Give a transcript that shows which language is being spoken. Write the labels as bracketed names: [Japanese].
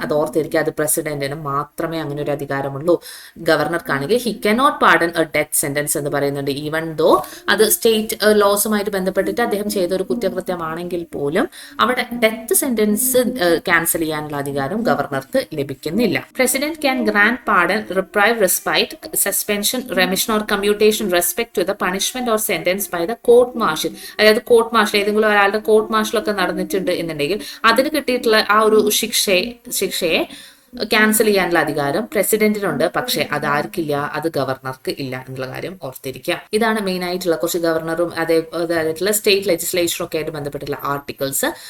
[Malayalam] അത് ഓർത്തിരിക്കുക, അത് പ്രസിഡന്റിന് മാത്രമേ അങ്ങനെ ഒരു അധികാരമുള്ളൂ. ഗവർണർക്കാണെങ്കിൽ [English] he cannot pardon a death sentence [Malayalam] എന്ന് പറയുന്നുണ്ട്. ഈവൻ ദോ അത് സ്റ്റേറ്റ് ലോസുമായിട്ട് ബന്ധപ്പെട്ടിട്ട് അദ്ദേഹം ചെയ്ത ഒരു കുറ്റകൃത്യമാണെങ്കിൽ പോലും അവിടെ ഡെത്ത് സെന്റൻസ് ക്യാൻസൽ ചെയ്യാനുള്ള അധികാരം ഗവർണർക്ക് ലഭിക്കുന്നില്ല. [English] President can grant pardon, reprieve, respite, suspension, remission or commutation respect to the punishment or sentence by the court martial. [Malayalam] അതായത് കോർട്ട് മാർഷൽ, ഏതെങ്കിലും ഒരാളുടെ കോർട്ട് മാർഷലൊക്കെ നടന്നിട്ടുണ്ട് എന്നുണ്ടെങ്കിൽ അതിന് കിട്ടിയിട്ടുള്ള ആ ഒരു ശിക്ഷയെ ക്യാൻസൽ ചെയ്യാനുള്ള അധികാരം പ്രസിഡന്റിനുണ്ട്. പക്ഷെ അത് ആർക്കില്ല? അത് ഗവർണർക്ക് ഇല്ല എന്നുള്ള കാര്യം ഓർത്തിരിക്കുക. ഇതാണ് മെയിൻ ആയിട്ടുള്ള കുറച്ച് ഗവർണറും അതേതായിട്ടുള്ള സ്റ്റേറ്റ് ലെജിസ്ലേഷനും ഒക്കെ ആയിട്ട് ബന്ധപ്പെട്ടുള്ള ആർട്ടിക്കിൾസ്.